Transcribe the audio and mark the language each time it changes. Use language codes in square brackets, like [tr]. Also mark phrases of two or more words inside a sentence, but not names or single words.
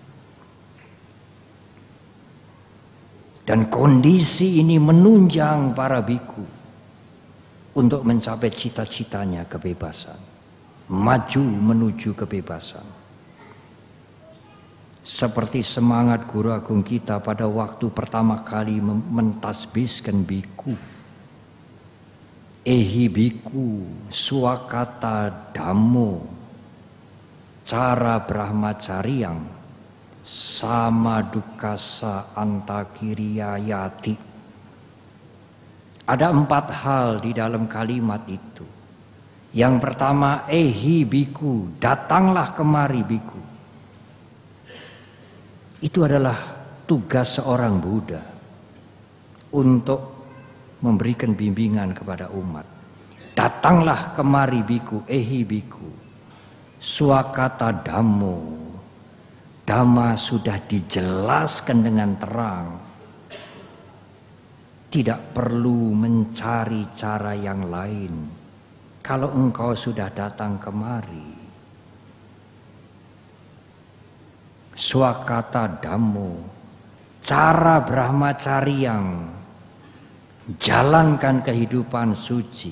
[id] Dan kondisi ini menunjang para biku untuk mencapai cita-citanya kebebasan, maju menuju kebebasan. Seperti semangat Guru Agung kita pada waktu pertama kali mentasbiskan biku. [pi] Ehi biku swakata dhammo cara brahmacaryang sama dukasa antakiriyayati. [id] Ada 4 hal di dalam kalimat itu. Yang pertama, [pi] ehi biku, [id] datanglah kemari biku. Itu adalah tugas seorang Buddha untuk memberikan bimbingan kepada umat. Datanglah kemari biku, [pi] ehi biku, swakata dhammo. [id] Dhamma sudah dijelaskan dengan terang. Tidak perlu mencari cara yang lain. Kalau engkau sudah datang kemari, [pi] swakata dhammo, cara brahmacaryang, [id] jalankan kehidupan suci.